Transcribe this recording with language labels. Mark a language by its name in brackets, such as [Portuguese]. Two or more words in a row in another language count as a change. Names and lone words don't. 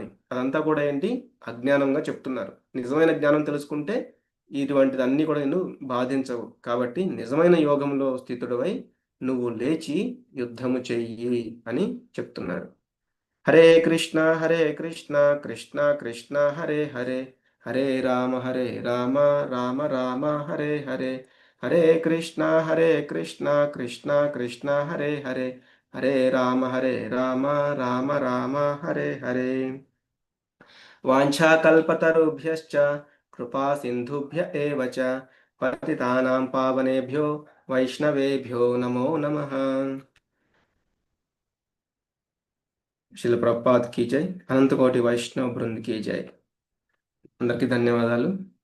[Telugu] అదంతా కూడా ఏంటి? అజ్ఞానంగా చెప్తున్నారు. నిజమైన జ్ఞానం తెలుసుకుంటే ఇటువంటిది అన్నీ కూడా నేను బాధించవు. కాబట్టి నిజమైన యోగంలో స్థితుడవై నువ్వు లేచి యుద్ధము చెయ్యి అని చెప్తున్నారు. [Sanskrit] హరే కృష్ణ కృష్ణ కృష్ణ హరే హరే, హరే రామ రామ రామ హరే హరే, హరే కృష్ణ కృష్ణ కృష్ణ హరే హరే, హరే రామ రామ రామ హరే హరే. వాంఛాకల్పతరుభ్యశ్చ కృపా సింధుభ్య ఏవ చ పతితానాం పావనేభ్యో వైష్ణవేభ్యో నమో నమః. [Hindi] शिल प्रभुपाद की जय, अनंतकोटि वैष्णव वृंद की जय. [Telugu] అందరికీ ధన్యవాదాలు.